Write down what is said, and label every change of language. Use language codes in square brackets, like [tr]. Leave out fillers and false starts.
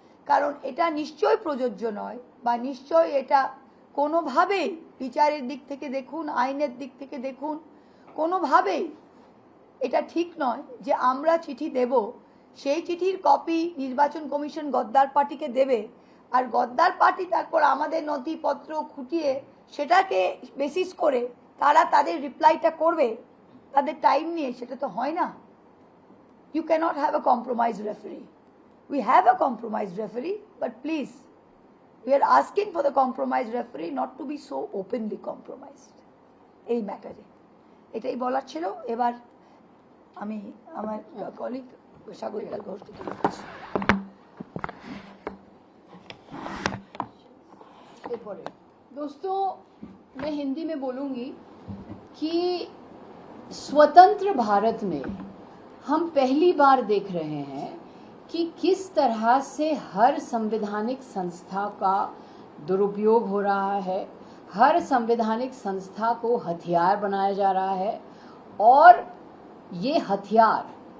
[bn] কারণ এটা নিশ্চয়ই প্রযোজ্য নয়, বা নিশ্চয়ই এটা কোনোভাবেই বিচারের দিক থেকে দেখুন, আইনের দিক থেকে দেখুন, কোনোভাবেই এটা ঠিক নয় যে আমরা চিঠি দেব, সেই চিঠির কপি নির্বাচন কমিশন গদ্দার পার্টিকে দেবে, আর গদ্দার পার্টি তারপর আমাদের নথিপত্র খুঁটিয়ে সেটাকে বেসিস করে তারা তাদের রিপ্লাইটা করবে তাদের টাইম নিয়ে। সেটা তো হয় না। [en] You cannot have a compromise referee. We have a compromised referee, but please, we are asking for the compromised referee not to be so openly compromised. [bn] এই ম্যাটারে এটাই বলার ছিল। এবার আমি আমার কলিগ সাগরিকা ঘোষকে তুলে দিচ্ছি। [hi] दोस्तों, मैं हिंदी में बोलूंगी कि स्वतंत्र भारत में हम पहली बार देख रहे हैं कि किस तरह से हर संवैधानिक संस्था का दुरुपयोग हो रहा है, हर संवैधानिक संस्था को हथियार बनाया जा रहा है, और ये हथियार